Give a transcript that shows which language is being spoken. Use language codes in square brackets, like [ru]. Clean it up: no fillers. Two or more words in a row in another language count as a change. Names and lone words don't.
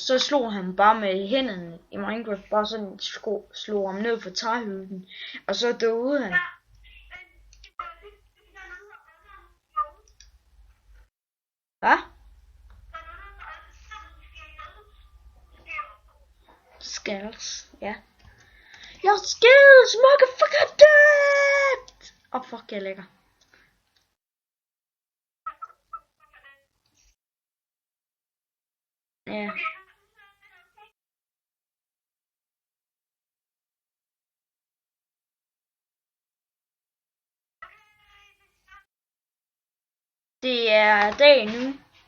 [da] Så slog han bare med hænderne i Minecraft, bare sådan slog ham ned for træhytten, og så døde han. Hvad? Skills, ja. [en] Your skills, motherfucker dead! [da] Åh, fuck, jeg er lækker. Ja. Det er dag nu.